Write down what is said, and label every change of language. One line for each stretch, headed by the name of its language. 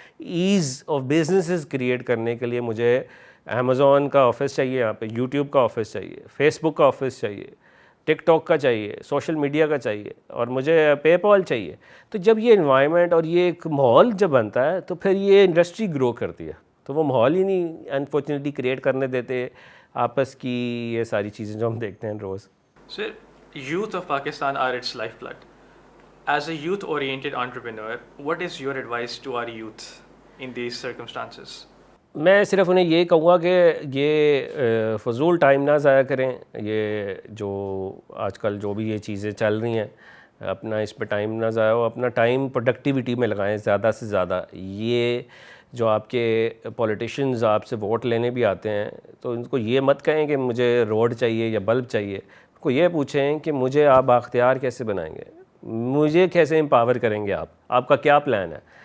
Urdu: As of businesses create کرنے کے لیے مجھے امیزون کا آفس چاہیے، یہاں پہ یوٹیوب کا آفس چاہیے، فیس بک کا آفس چاہیے، ٹک ٹاک کا چاہیے، سوشل میڈیا کا چاہیے، اور مجھے پے پال چاہیے. تو جب یہ انوائرمنٹ اور یہ ایک ماحول جب بنتا ہے تو پھر یہ انڈسٹری گرو کرتی ہے. تو وہ ماحول ہی نہیں انفارچونیٹلی کریٹ کرنے دیتے آپس کی یہ ساری چیزیں جو ہم دیکھتے ہیں روز.
English: Sir, youth of Pakistan are its lifeblood. As a youth-oriented entrepreneur, what is your advice to our youth in these circumstances?
Urdu: میں صرف انہیں یہ کہوں گا کہ یہ فضول ٹائم نہ ضائع کریں. یہ جو آج کل جو بھی یہ چیزیں چل رہی ہیں، اپنا اس پہ ٹائم نہ ضائع ہو، اپنا ٹائم پروڈکٹیوٹی میں لگائیں زیادہ سے زیادہ. یہ جو آپ کے پولیٹیشنز آپ سے ووٹ لینے بھی آتے ہیں تو ان کو یہ مت کہیں کہ مجھے روڈ چاہیے یا بلب چاہیے، ان کو یہ پوچھیں کہ مجھے آپ بااختیار کیسے بنائیں گے، مجھے کیسے امپاور کریں گے، آپ کا کیا پلان ہے.